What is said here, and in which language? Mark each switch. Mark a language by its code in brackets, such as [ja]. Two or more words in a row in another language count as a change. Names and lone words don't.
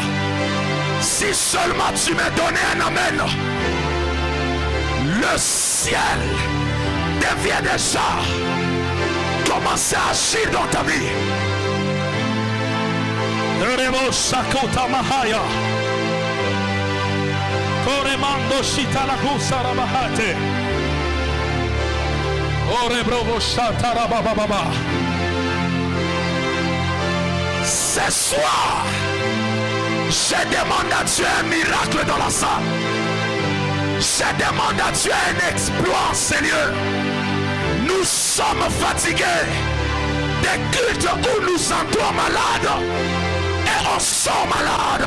[fr] Si seulement tu me donnais un amen, le ciel devient déjà commencer à agir dans ta vie. Koremando shita la kusara bahate. Orebrovo shatara baba. Ce soir, je demande à Dieu un miracle dans la salle. Je demande à Dieu un exploit, Seigneur. Nous sommes fatigués des cultes où nous sentons malades et on sort malade.